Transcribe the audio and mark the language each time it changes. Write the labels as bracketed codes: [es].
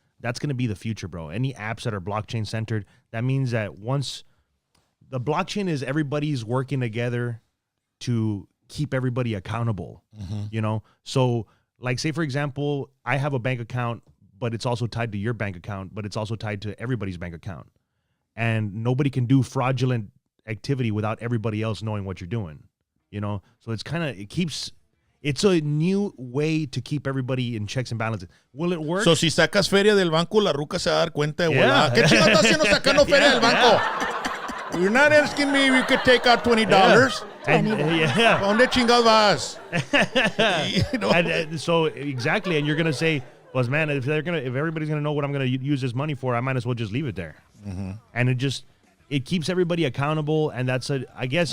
[en] That's going to be the future, bro. Any apps that are blockchain centered, that means that once the blockchain is everybody's working together to keep everybody accountable, So like, say, for example, I have a bank account, but it's also tied to your bank account, but it's also tied to everybody's bank account. And nobody can do fraudulent activity without everybody else knowing what you're doing. you know. So it's kind of it's a new way to keep everybody in checks and balances. Will it work? [es] So si sacas feria del banco, la ruca se va a dar cuenta de [en] Yeah. [es] volada. ¿Qué chingados estás haciendo sacando feria del banco? [en] You're not asking me if you could take out $20. And, yeah. [es] ¿Dónde chingados vas? [en] You know? And so exactly, and you're gonna say, "Well, man, if everybody's gonna know what I'm gonna use this money for, I might as well just leave it there." Mm-hmm. And it keeps everybody accountable, and I guess